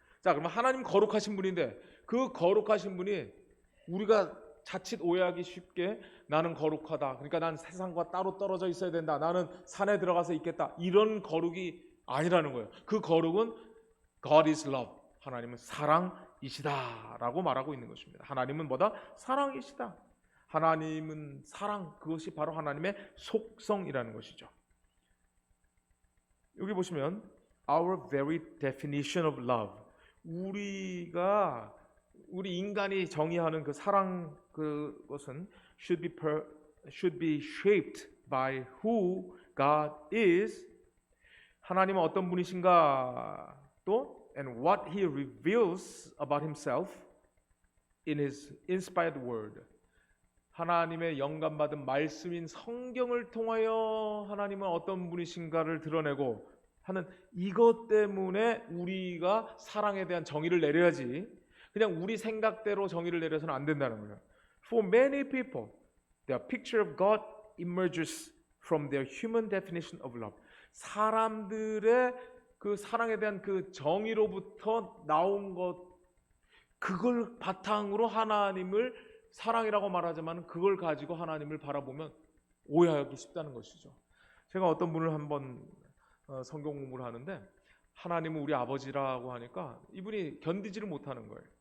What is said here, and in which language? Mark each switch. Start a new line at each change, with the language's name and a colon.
Korean: 자, 그러면 하나님 거룩하신 분인데 그 거룩하신 분이 우리가 자칫 오해하기 쉽게 나는 거룩하다, 그러니까 난 세상과 따로 떨어져 있어야 된다, 나는 산에 들어가서 있겠다, 이런 거룩이 아니라는 거예요. 그 거룩은
English: God is love,
Korean: 하나님은 사랑이시다 라고 말하고 있는 것입니다. 하나님은 뭐다? 사랑이시다. 하나님은 사랑, 그것이 바로 하나님의 속성이라는 것이죠. 여기 보시면
English: our very definition of love,
Korean: 우리 인간이 정의하는 그 사랑, 그것은
English: should be shaped by who God is.
Korean: 하나님은 어떤 분이신가, 또
English: and what He reveals about Himself in His inspired word.
Korean: 하나님의 영감받은 말씀인 성경을 통하여 하나님은 어떤 분이신가를 드러내고 하는 이것 때문에 우리가 사랑에 대한 정의를 내려야지, 그냥 우리 생각대로 정의를 내려서는 안 된다는 거예요.
English: For many people, their picture of God emerges from their human definition of love.
Korean: 사람들의 그 사랑에 대한 그 정의로부터 나온 것, 그걸 바탕으로 하나님을 사랑이라고 말하지만 그걸 가지고 하나님을 바라보면 오해하기 쉽다는 것이죠. 제가 어떤 분을 한번 성경 공부를 하는데 하나님은 우리 아버지라고 하니까 이분이 견디지를 못하는 거예요.